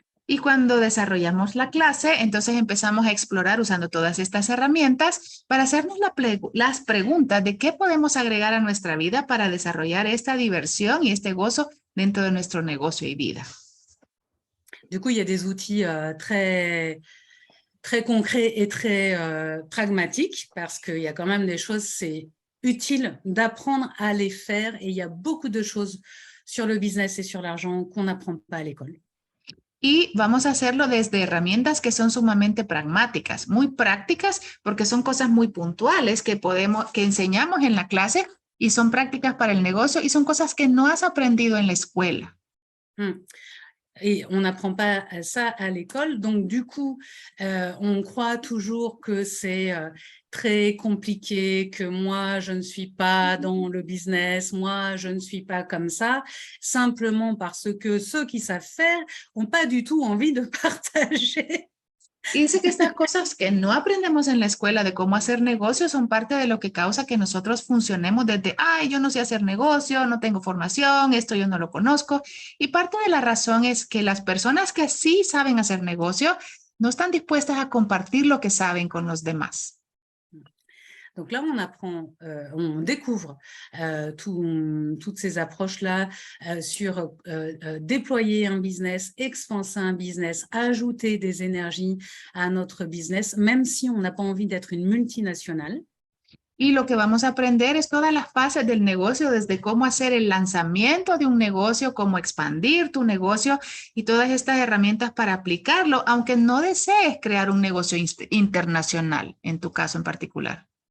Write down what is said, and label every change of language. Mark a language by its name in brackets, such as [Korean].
[Spanish] Y cuando desarrollamos la clase, entonces empezamos a explorar usando todas estas herramientas para hacernos las preguntas de qué podemos agregar a nuestra vida para desarrollar esta diversión y este gozo dentro de nuestro negocio y vida. [French] Du coup, il y a des outils très concrets et très pragmatiques parce qu'il y a quand même des choses, c'est utile d'apprendre à les faire et il y a beaucoup de choses sur le business et sur l'argent qu'on n'apprend pas à l'école. [Spanish] Y vamos a hacerlo desde herramientas que son sumamente pragmáticas, muy prácticas, porque son cosas muy puntuales que enseñamos en la clase y son prácticas para el negocio y son cosas que no has aprendido en la escuela. [French] Et on n'apprend pas ça à l'école, donc du coup, on croit toujours que c'est très compliqué, que moi, je ne suis pas dans le business, moi, je ne suis pas comme ça, simplement parce que ceux qui savent faire n'ont pas du tout envie de partager. [Spanish] Y dice que estas cosas que no aprendemos en la escuela de cómo hacer negocios son parte de lo que causa que nosotros funcionemos desde, ay, yo no sé hacer negocio, no tengo formación, esto yo no lo conozco. Y parte de la razón es que las personas que sí saben hacer negocio no están dispuestas a compartir lo que saben con los demás. [French] Donc là, on découvre toutes ces approches-là sur déployer un business, expanser un business, ajouter des énergies à notre business, même si on n'a pas envie d'être une multinationale. [Spanish] Y lo que vamos a aprender es todas las fases del negocio, desde cómo hacer el lanzamiento de un negocio, cómo expandir tu negocio y todas estas herramientas para aplicarlo, aunque no desees crear un negocio internacional, en tu caso en particular.